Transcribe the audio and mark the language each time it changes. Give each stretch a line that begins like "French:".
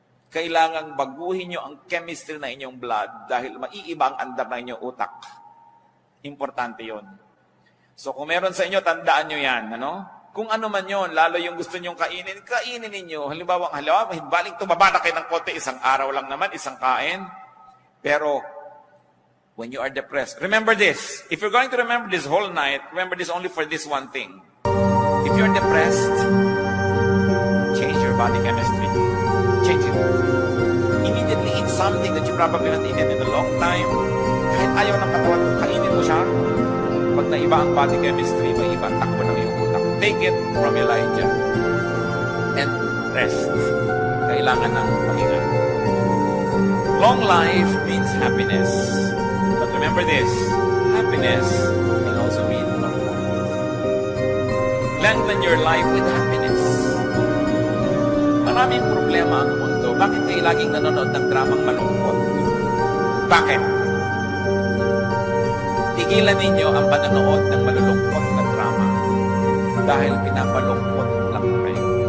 Filipino: Kailangang baguhin nyo ang chemistry na inyong blood dahil maiiba ang andar na inyong utak. Importante yon. So kung meron sa inyo, tandaan nyo yan. Ano? Kung ano man yon, lalo yung gusto nyong kainin, kainin ninyo. Halimbawa, baling tumaba na kayo ng konti, isang araw lang naman, isang kain.
English: Pero, when you are depressed, remember this. If you're going to remember this whole night, remember this only for this one thing. If you're depressed, change your body chemistry. Change it. Immediately eat something that you probably not eaten in a long time.
Filipino: Kahit ayaw ng katawan mo, kainin mo siya. Pag naiba ang body chemistry, may iba, takbo ng iyong utak.
English: Take it from Elijah. And rest.
Filipino: Kailangan ng pahinga.
English: Long life means happiness. But remember this, happiness can also mean long life. Lengthen your life with happiness.
Filipino: Maraming problema ang mundo. Bakit kayo laging nanonood ng dramang malungkot? Bakit? Tigilan ninyo ang panonood ng malulungkot na drama dahil pinapalungkot lang kayo.